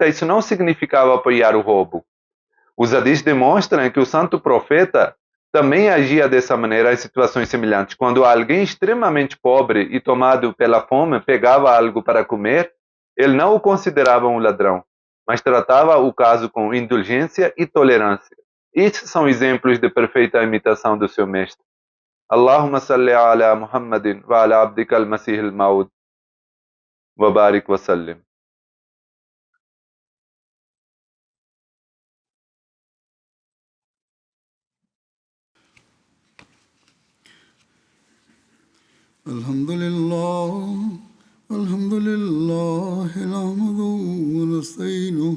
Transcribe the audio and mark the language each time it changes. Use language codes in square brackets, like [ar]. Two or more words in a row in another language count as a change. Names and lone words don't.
[pt] Isso não significava apoiar o roubo. Os hadiths demonstram que o santo profeta também agia dessa maneira em situações semelhantes. Quando alguém extremamente pobre e tomado pela fome pegava algo para comer, ele não o considerava um ladrão, mas tratava o caso com indulgência e tolerância. Estes são exemplos de perfeita imitação do seu mestre. [ar] اللهم صل على محمد وعلى عبدك المسيح الموعود وبارك وسلم. الحمد لله نحمده ونستعينه